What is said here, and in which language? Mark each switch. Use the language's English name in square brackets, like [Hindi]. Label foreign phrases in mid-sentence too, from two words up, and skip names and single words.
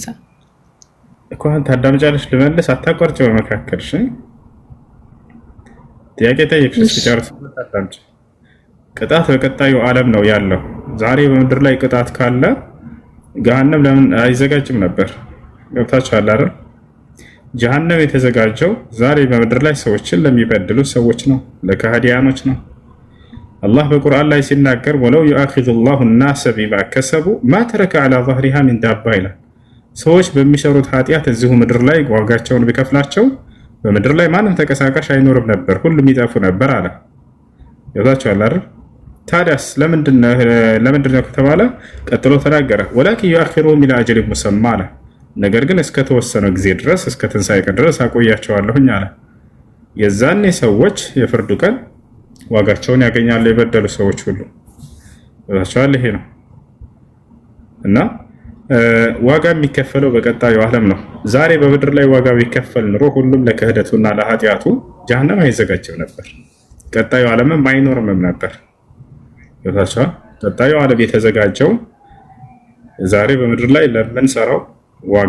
[Amharic] እኮ አንተ አዳምጫለሽ ልመልስ አታቋርጭ በመካከልሽ ጥያቄ ጠይቅሽ ሲጨርስ አዳምጭ ቅጣት በቀጣዩ ዓለም ነው ያለው ዛሬ በምድር ላይ ቅጣት ካለ ገሃነም ለምን አይዘጋጅም ነበር ገብታችኋል አይደል ጀሃነም የተዘጋጀው ዛሬ በምድር ላይ ሰዎችን ለሚበድሉ ሰዎች ነው ለካህዲያኖች ነው አላህ በቁርአን ላይ ሲናገር ወለው [Arabic] يؤاخذ الناس بما كسبوا ما ترك على ظهرها من دابة [Amharic] ይላል ሰዎች በሚሰሩት ኃጢያት እዚሁ ምድር ላይ ዋጋቸውን ቢከፍላቸው በምድር ላይ ማንም ተቀሳቃሽ አይኖርም ነበር ሁሉም ይጠፉ ነበር አለ ያዛችኋል አይደል ታዲያስ ለምንድነው ከተባለ ቀጥሎ ተናገረ [Arabic] ولكن يؤخرهم الى اجل مسمى [Amharic] አለ ነገር ግን እስከ ተወሰነው ጊዜ ድረስ እስከ ትንሳኤ ቀን ድረስ አቆያቸዋለሁኝ አለ የዛኔ ሰዎች የፍርዱ ቀን ዋጋቸውን ያገኛሉ የበደሉ ሰዎች ሁሉ ወዳቻለ ይሄ ነው እና ዋጋ የሚከፈለው በቀጣዩ ዓለም ነው ዛሬ በምድር ላይ ዋጋ ቢከፈል ኑሮ ሁሉም ለክህደቱና ለኃጢያቱ ጀሃነም አይዘጋጅም ነበር ቀጣዩ ዓለምም አይኖርም ነበር ወዳቻ ቀጣዩ ዓለም የተዘጋጀው ዛሬ በምድር ላይ ለምንሰራው ዋጋ